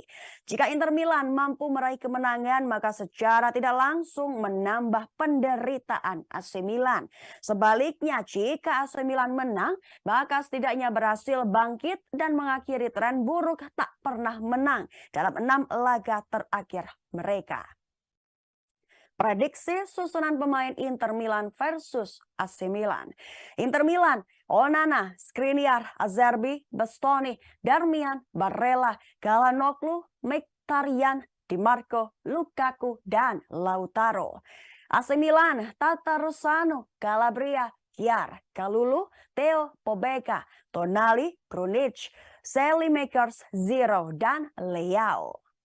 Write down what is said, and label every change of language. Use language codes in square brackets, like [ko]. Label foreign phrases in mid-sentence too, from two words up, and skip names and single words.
[id] Jika Inter Milan mampu meraih kemenangan, maka secara tidak langsung menambah penderitaan AC Milan. Sebaliknya, jika AC Milan menang, maka setidaknya berhasil bangkit dan mengakhiri tren buruk tak pernah menang dalam 6 laga terakhir mereka. Prediksi susunan pemain Inter Milan versus AC Milan. Inter Milan: Onana, Skriniar, Acerbi, Bastoni, Darmian, Barella, Calhanoglu, Mkhitaryan, Di Marco, Lukaku, dan Lautaro. AC Milan: Tatarusanu, Calabria, Kjaer, Kalulu, Theo, Pobega, Tonali, Krunic, Saelemaekers, Ziro, dan Leao.